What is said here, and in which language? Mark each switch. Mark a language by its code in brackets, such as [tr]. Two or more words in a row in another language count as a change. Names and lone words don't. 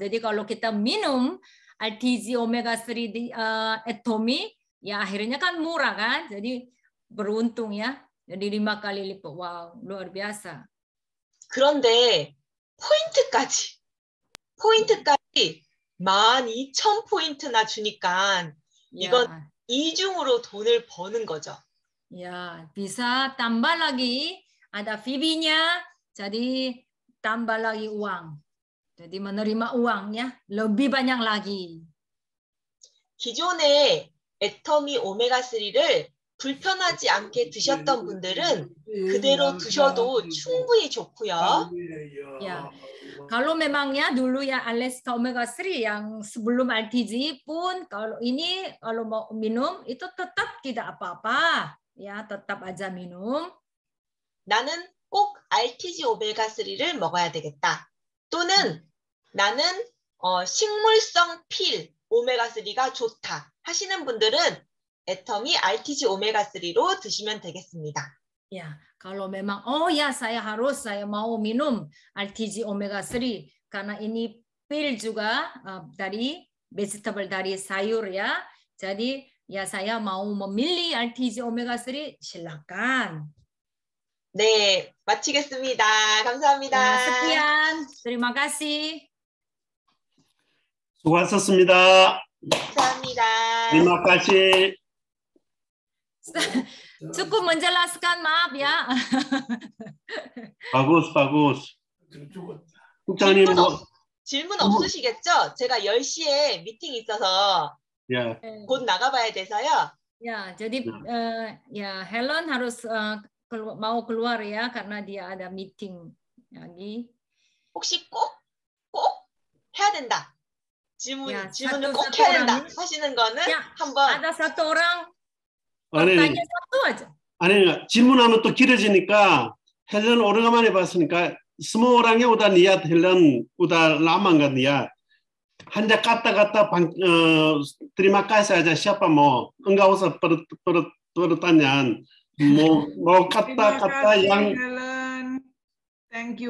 [id] Jadi kalau kita minum RTG omega 3 di atomi, ya akhirnya kan murah kan, jadi beruntung ya. Jadi 5 kali lipat. Wow, luar biasa. [ko] 그런데 포인트까지 12,000포인트나 주니까 이건 [id] Ya, [ko] 이중으로 돈을 버는 거죠. [id] ya bisa tambah lagi, ada fee-nya, jadi tambah lagi uang. Jadi menerima uangnya lebih banyak lagi. [ko] 기존에 애터미 오메가3를 불편하지 않게 드셨던 분들은 그대로 드셔도 충분히 좋고요. [id] Ya, kalau memangnya dulu ya Aleska omega 3 yang sebelum RTG pun kalau mau minum itu tetap tidak apa-apa, ya tetap aja minum. [ko] 나는 꼭 RTG 오메가3를 먹어야 되겠다. 또는 나는 식물성 필 오메가3가 좋다 하시는 분들은 애터미 RTG 오메가3로 드시면 되겠습니다. [id] Ya, kalau memang saya mau minum RTG omega 3 karena ini pil juga dari vegetable, dari sayur ya. Jadi ya saya mau memilih RTG omega 3, silakan. [ko] 네, 마치겠습니다. 감사합니다. [id] Ya, sekian. Terima kasih. [ko] 수고하셨습니다. 감사합니다. [id] Terima kasih. Cukup menjelaskan, maaf ya. [ko] 바구스. 국장님 질문 없으시겠죠? 제가 10시에 미팅 있어서 야, 곧 나가봐야 돼서요. [id] Ya, jadi ya Helen harus mau keluar ya karena dia ada meeting lagi. [ko] 혹시 꼭 해야 된다. 질문을 꼭 [id] satu [ko] 해야 된다 [id] orang. [ko] 하시는 거는 [id] Ya, [ko] 한번 [id] ada satu orang [ko] 아니, [id] bertanya satu aja. [ko] 아니 질문하면 또 길어지니까 헬렌 오래간만에 봤으니까 [id] semua orangnya udah niat Helen udah lama nggak niat. Hanya kata-kata terima kasih aja siapa mau enggak usah pertanyaan mau kata-kata yang [en] Helen. Thank you